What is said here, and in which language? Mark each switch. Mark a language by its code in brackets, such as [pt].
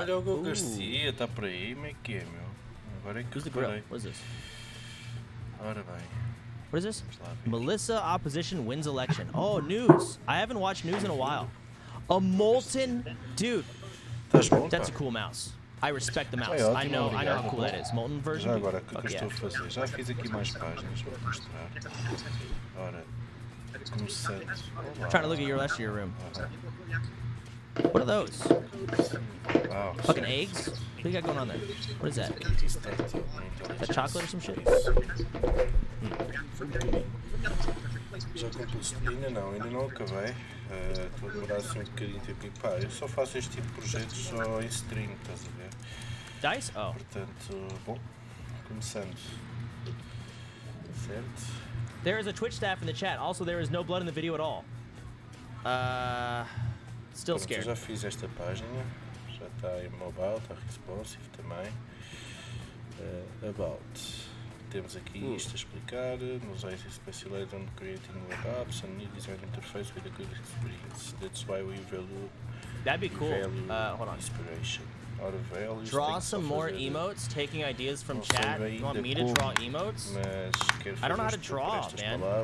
[pt] Olha o Hugo Garcia, tá por aí, como é que é, meu? Agora é que reparei. [en] What is this? [pt] Ora bem. [en] What is this? Melissa opposition wins election. Oh, news. I haven't watched news in a while. A molten... Dude. That's a cool mouse. I respect the mouse. I know how cool that is. Molten version? [pt] Já agora, o que eu estou a fazer? Já fiz aqui mais páginas, vou mostrar. Ora, começando. [en] Trying to look at your rest of your room. What are those? Wow. Fucking eggs? What do you got going on there? What is that? That chocolate or some shit? [pt] Já compus. Ainda não acabei. Estou a demorar assim um bocadinho de tempo. Pá, eu só faço este tipo de projetos só em stream, estás a ver? [en] Dice? Oh. [pt] Portanto, bom, começando. Certo. [en] There is a Twitch staff in the chat. Also, there is no blood in the video at all. Still scared. [pt] Eu já fiz esta página. Já está em mobile, está responsive também. About. Temos aqui isto a explicar. [en] Nos IC Specialized on creating web apps and new design interface with a good experience. That's why we value. That'd be cool. Hold on. Inspiration. Draw some more emotes, taking ideas from chat. You want me to draw emotes? I don't know how to draw, man.